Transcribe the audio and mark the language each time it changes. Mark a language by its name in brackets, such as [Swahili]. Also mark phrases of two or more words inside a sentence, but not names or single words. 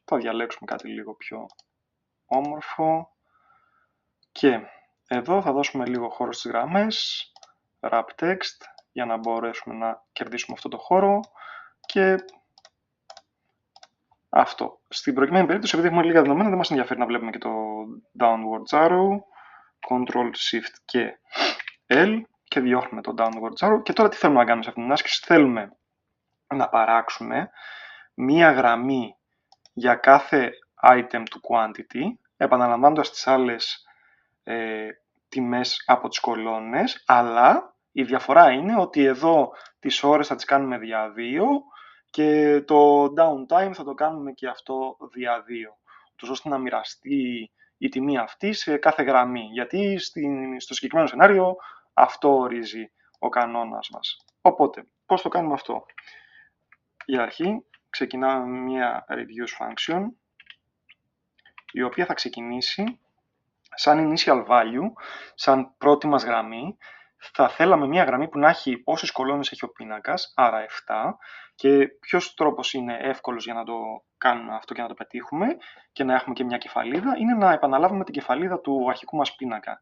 [Greek] Θα διαλέξουμε κάτι λίγο πιο όμορφο. Και εδώ θα δώσουμε λίγο χώρο στις γραμμές, [English] wrap text, [Greek] για να μπορέσουμε να κερδίσουμε αυτό το χώρο. Και αυτό. Στην προκειμένη περίπτωση, επειδή έχουμε λίγα δεδομένα, δεν μας ενδιαφέρει να βλέπουμε και το [English] downward arrow. [Greek] Ctrl, Shift και L και διώχνουμε το [English] downward arrow. [Greek] Και τώρα τι θέλουμε να κάνουμε σε αυτήν την άσκηση? Θέλουμε να παράξουμε μία γραμμή για κάθε item του quantity, επαναλαμβάνοντας τις άλλες τιμές από τις κολόνες, αλλά η διαφορά είναι ότι εδώ τις ώρες θα τις κάνουμε δια 2 και το downtime θα το κάνουμε και αυτό δια 2, ώστε να μοιραστεί η τιμή αυτή σε κάθε γραμμή, γιατί στο συγκεκριμένο σενάριο αυτό ορίζει ο κανόνας μας. Οπότε, πώς το κάνουμε αυτό? Για αρχή, ξεκινάμε με μια [English] reduce function, [Greek] η οποία θα ξεκινήσει σαν initial value, σαν πρώτη μας γραμμή. Θα θέλαμε μια γραμμή που να έχει όσες κολόνες έχει ο πίνακας, άρα 7, και ποιος τρόπος είναι εύκολος για να το κάνουμε αυτό και να το πετύχουμε και να έχουμε και μια κεφαλίδα, είναι να επαναλάβουμε την κεφαλίδα του αρχικού μας πίνακα.